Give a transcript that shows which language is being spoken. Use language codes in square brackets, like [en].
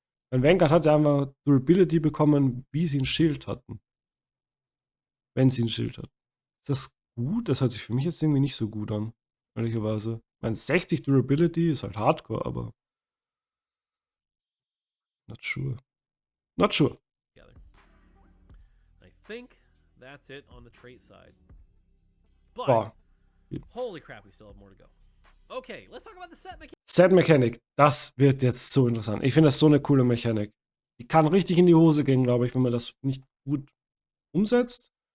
[de] Mein Vanguard hat ja einfach Durability bekommen, wie sie ein Schild hatten. Wenn sie ein Schild hat. Ist das gut? Das hört sich für mich jetzt irgendwie nicht so gut an. Ehrlicherweise. Ich meine, 60 Durability ist halt Hardcore, aber [en] not sure. I think that's it on the trait side. But, holy crap, we still have more to go. Okay, let's talk about the Set Mechanik. [de] Set Mechanik, das wird jetzt so interessant. Ich finde das so eine coole Mechanik. Die kann richtig in die Hose gehen, glaube ich, wenn man das nicht gut umsetzt.